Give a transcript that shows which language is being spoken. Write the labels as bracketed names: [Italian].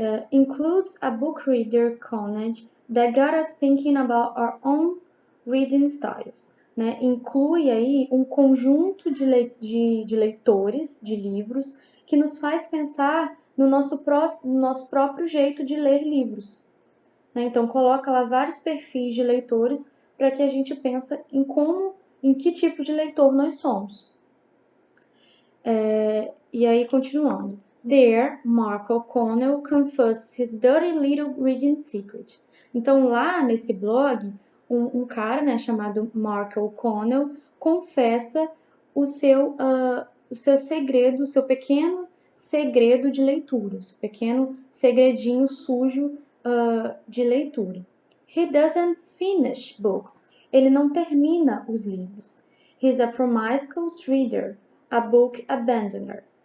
[English] Includes a book reader college that got us thinking about our own reading styles. [Portuguese] Né? Inclui aí um conjunto de leitores de livros que nos faz pensar no nosso próprio jeito de ler livros. Né? Então, coloca lá vários perfis de leitores para que a gente pense em que tipo de leitor nós somos. E aí, continuando. [English] There, Mark O'Connell confessed his dirty little reading secret. [Portuguese] Então, lá nesse blog, um cara, né, chamado Mark O'Connell confessa o seu segredo, o seu pequeno segredo de leitura, o seu pequeno segredinho sujo de leitura. [English] He doesn't finish books. [Portuguese] Ele não termina os livros. [English] He's a promiscuous reader, a book abandoner.